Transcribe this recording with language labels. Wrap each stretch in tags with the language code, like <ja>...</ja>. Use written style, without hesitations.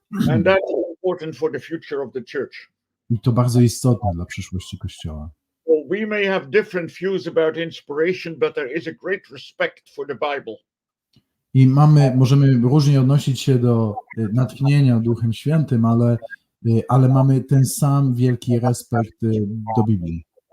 <en>And that's important for the future of the church.</en> <pl>I to bardzo istotne dla przyszłości Kościoła.</pl> <en>So we may have different views about inspiration, but there is a great respect for the Bible.</en> <pl>I możemy różnie odnosić się do natchnienia Duchem Świętym, ale mamy ten sam wielki respekt do Biblii.</pl>